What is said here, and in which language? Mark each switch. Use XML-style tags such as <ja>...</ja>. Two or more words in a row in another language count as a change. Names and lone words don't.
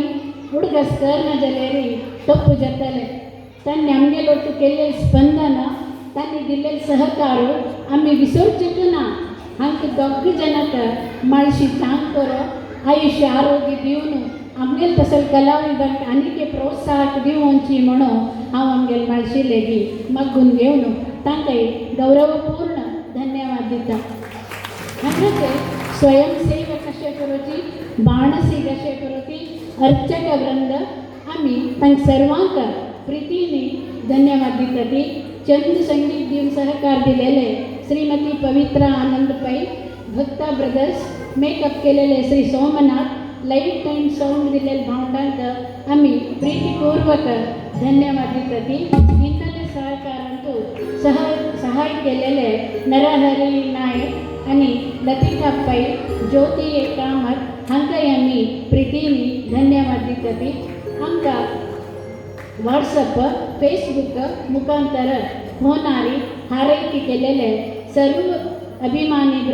<kok>उडगस करना जाल्यार तप्प जातले तांणी आमगे लोटू केल्ले स्पंदन तांणी दिल्ले सहकारू आमी विसरचेच ना हांकां दोग जनाक माळशी चांग करो आयुष्य आरोग्य दिवन आमगेल तसल कलाविदांक आनीक प्रोत्साहक दिवची म्हणून हांव आमगेल माळशी लेगी मागून घेवन तांकांय गौरवपूर्ण धन्यवाद दिता हांगाचे स्वयंसेवक कशे करची बाणसी कशे करची अर्चक वृंद आमी तांकां सर्वांक प्रितीने धन्यवाद दिता ती चंद संगीत दिवन सहकार दिलेले श्रीमती पवित्रा आनंद पै भक्ता ब्रदर्स मेकअप केलेले श्री सोमनाथ</kok> <en>light and sound</en> <kok>दिलेले भावंडांक आम्ही प्रीतीपूर्वक धन्यवाद दिता ती हिन्नले सहकारांतू सहाय केलेले नरहरी नायक आणि लतिका पै ज्योती कामत हांकांय आमी प्रितीने धन्यवाद दिता ती आमकां व्हॉट्सअप फेसबुक मुखांतर होणारी हारैकी केलेले सर्व अभिमानी</kok>